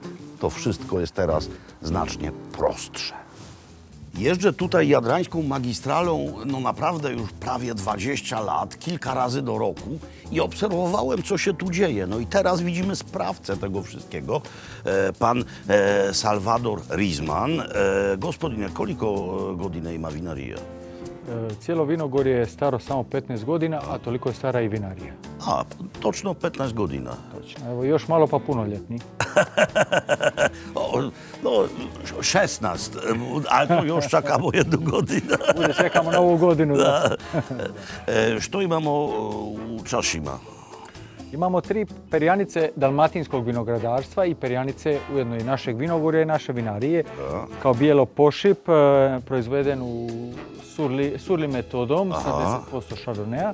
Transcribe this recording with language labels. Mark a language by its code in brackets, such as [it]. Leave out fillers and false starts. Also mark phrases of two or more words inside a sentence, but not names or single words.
[pl] To wszystko jest teraz znacznie prostsze. Jeżdżę tutaj jadrańską magistralą no naprawdę już prawie 20 lat, kilka razy do roku i obserwowałem, co się tu dzieje. No i teraz widzimy sprawcę tego wszystkiego, pan Salvador Rizman. [hr] Gospodine, koliko godina ima vinarija? Cijelo vinogorje je staro samo 15 godina, a toliko je stara i vinarija. A, točno 15 godina. Točno. Evo, još malo pa punoljetni. No, 16, ale to još čakamo jednu godinu. Bude, čekamo novu godinu. Da. Što imamo u čašima? Imamo 3 perjanice dalmatinskog vinogradarstva i perjanice ujedno i našeg vinogorja i naše vinarije. Da. Kao bijelo pošip, proizveden u surli metodom, 70% šardonea.